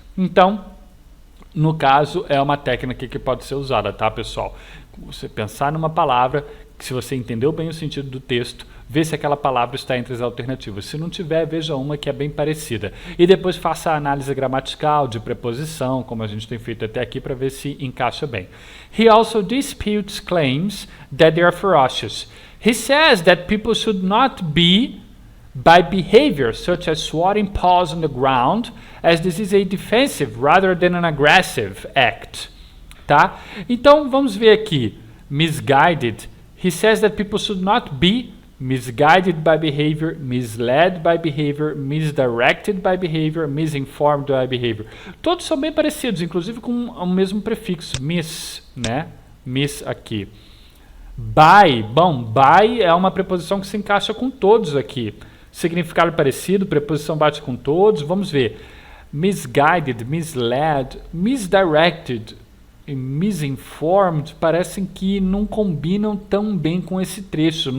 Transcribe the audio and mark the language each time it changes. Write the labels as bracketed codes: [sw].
[pt] Então, no caso, é uma técnica que pode ser usada, tá, pessoal? Você pensar numa palavra, que se você entendeu bem o sentido do texto, vê se aquela palavra está entre as alternativas. Se não tiver, veja uma que é bem parecida. E depois faça a análise gramatical, de preposição, como a gente tem feito até aqui, para ver se encaixa bem. [en] He also disputes claims that they are ferocious. He says that people should not be by behavior such as swatting paws on the ground, as this is a defensive rather than an aggressive act. Tá? [pt] Então, vamos ver aqui. [en] Misguided. He says that people should not be misguided by behavior, misled by behavior, misdirected by behavior, misinformed by behavior. [pt] Todos são bem parecidos, inclusive com o mesmo prefixo, mis, né? Mis aqui. By, bom, by é uma preposição que se encaixa com todos aqui. Significado parecido, preposição bate com todos. Vamos ver. Misguided, misled, misdirected e misinformed parecem que não combinam tão bem com esse trecho.